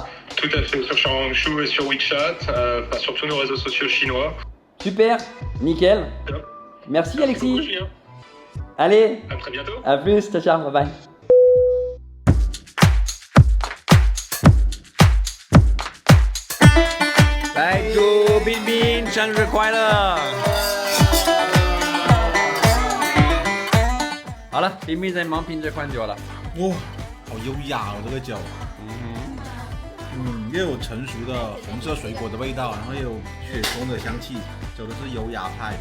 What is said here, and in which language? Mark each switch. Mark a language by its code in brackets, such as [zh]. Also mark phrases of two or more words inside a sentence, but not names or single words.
[fr] Tout à fait, sur Xiaohongshu et sur WeChat, sur tous nos réseaux sociaux chinois. Super, nickel. Top. Merci Alexis. Beaucoup, Julien. Allez, À très bientôt. à plus, [it] ciao ciao, [en] bye bye. Bye, [zh] 祝彬彬生日快乐！好了，彬彬在忙品这款酒了。哇，好优雅哦，这个酒。又有成熟的红色水果的味道，然后又有雪松的香气，走的是优雅派的。